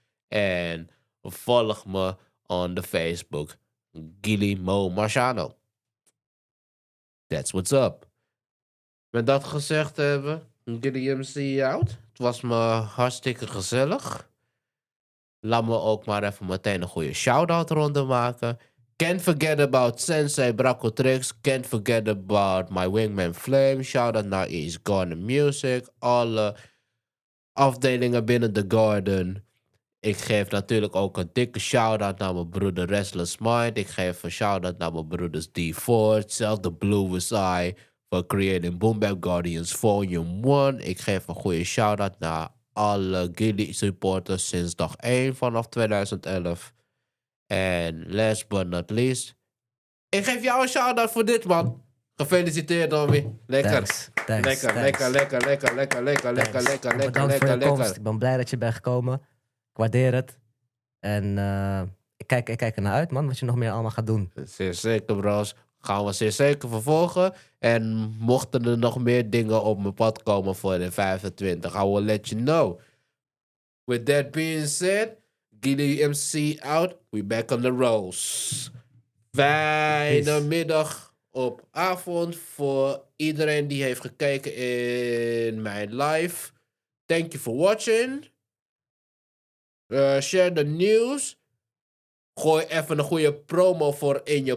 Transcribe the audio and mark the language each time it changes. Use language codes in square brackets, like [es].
[nl] En volg me on de Facebook, Gilly Mo Marciano. [en] That's what's up. [nl] Met dat gezegd hebben, Gilly MC out. Het was me hartstikke gezellig. Laat me ook maar even meteen een goede shout-out ronde maken. [en] Can't forget about Sensei Braco Tricks. Can't forget about my wingman Flame. [nl] Shout-out naar East Garden Music. Alle afdelingen binnen The Garden. Ik geef natuurlijk ook een dikke shout-out naar mijn broeder Restless Mind. Ik geef een shout-out naar mijn broeders D4. Zelf The Bluest Eye. [en] For creating [nl] Boom Bap Guardians Volume 1. Ik geef een goede shout-out naar alle Gilly supporters sinds dag 1 vanaf 2011. En [en] last but not least, [nl] ik geef jou een shout-out voor dit, man. Gefeliciteerd, Tommy. Lekker. [en] Thanks. [nl] Lekker. Bedankt voor je komst. Ik ben blij dat je bent gekomen. Ik waardeer het. En ik kijk er naar uit, man. Wat je nog meer allemaal gaat doen. Zeer zeker, bros. Gaan we zeer zeker vervolgen. En mochten er nog meer dingen op mijn pad komen voor de 25, [en] I will let you know. With that being said, Gilly MC out. We back on the rolls. [nl] Fijne [en] Peace. [nl] middag op avond voor iedereen die heeft gekeken in mijn live. [en] Thank you for watching. Share the news. [nl] Gooi even een goede promo voor in je